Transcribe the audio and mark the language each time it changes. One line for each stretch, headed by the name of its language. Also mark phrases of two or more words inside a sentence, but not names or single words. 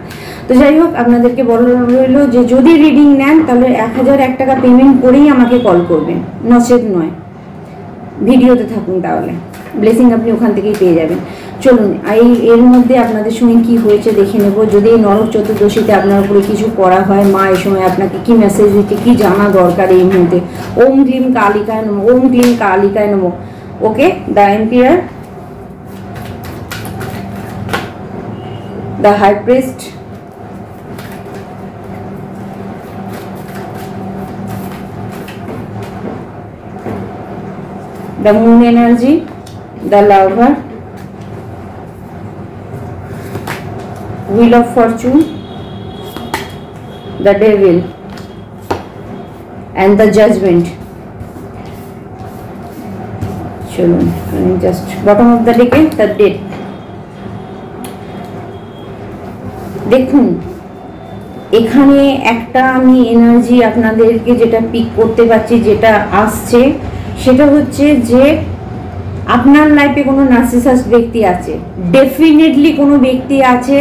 Bangla: তো যাই হোক, আপনাদেরকে বলা রইলো যে যদি রিডিং নেন তাহলে 1001 টাকা পেমেন্ট করেই আমাকে কল করবেন, নচেত নয়। ভিডিওতে থাকুন, তাহলে ব্লেসিং আপনি ওখান থেকেই পেয়ে যাবেন। চলুন এর মধ্যে আপনাদের সঙ্গে কি হয়েছে দেখে নেব। যদি এই নরক চতুর্দশীতে আপনার উপরে কিছু করা হয়, মা এই সময় আপনাকে কি মেসেজ দিচ্ছে, কি জানা দরকার এই মুহূর্তে।
Sanskrit: ওম ক্লিম কালিকায় নমঃ, ওম ক্লিম কালিকায় নমঃ।
English: okay, the empire, the high priest, the moon energy, the lover, wheel of fortune, the devil, and the judgment. চলুন just bottom of the deck the date.
Bangla: দেখুন এখানে একটা আমি এনার্জি আপনাদেরকে যেটা পিক করতে পারছি, যেটা আসছে, সেটা হচ্ছে যে আপনার লাইফে কোনো নার্সিসাস ব্যক্তি আছে, ডেফিনেটলি কোনো ব্যক্তি আছে।